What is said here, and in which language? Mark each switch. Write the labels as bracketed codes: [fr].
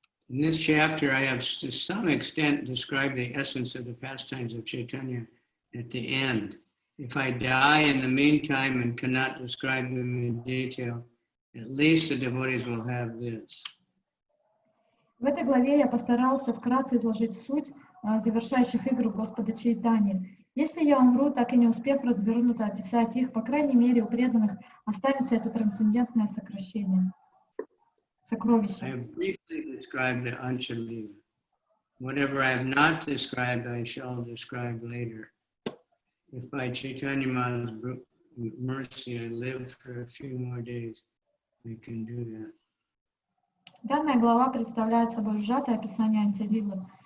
[en] In this chapter, I have to some extent described the essence of the pastimes of Chaitanya at the end. If I die in the meantime and cannot describe them in detail, at least the devotees will have this. [ru] В этой главе я постарался вкратце изложить суть завершающих игр Господа Чайтаньи. Если я умру, так и не успев развернуто описать их, по крайней мере, у преданных останется это трансцендентное сокровище. [en] I have briefly described the Mадхья Lila. Whatever I have not described, I shall describe later. If by Chaitanya Mahaprabhu's mercy I live for a few more days, I can do that. [ru] Данная глава представляет собой сжатое описание Мадхья Лилы.